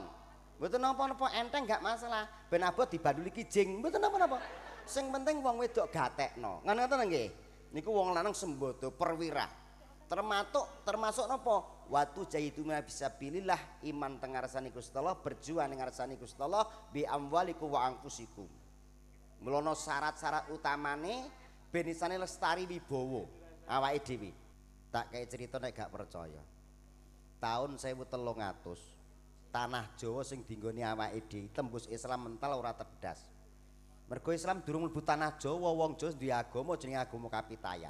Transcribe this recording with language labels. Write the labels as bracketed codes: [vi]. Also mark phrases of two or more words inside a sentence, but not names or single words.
[jv] Mboten napa-napa enteng gak masalah. Ben abot dibanduli kijing mboten napa-napa. Sing penting wong wedok gatekno. Ngoten nggih. Niku wong lanang sembodo perwira. Termasuk napa? [ar] Watu jahiduna fisabilillah [jv] iman teng ngarsane Gusti Allah berjuang ning ngarsane Gusti Allah [ar] bi amwalikum wa anfusikum. [jv] Mulono syarat-syarat utamane ben isane lestari wibawa awake dhewe. Tak kei cerita nek gak percaya. Tahun 1300 tanah Jawa sing dinggoni awake dhewe tembus Islam mental ora tedas. Mergo Islam durung mlebu tanah Jawa wong Jawa duwe agama jenenge agama kapitayan.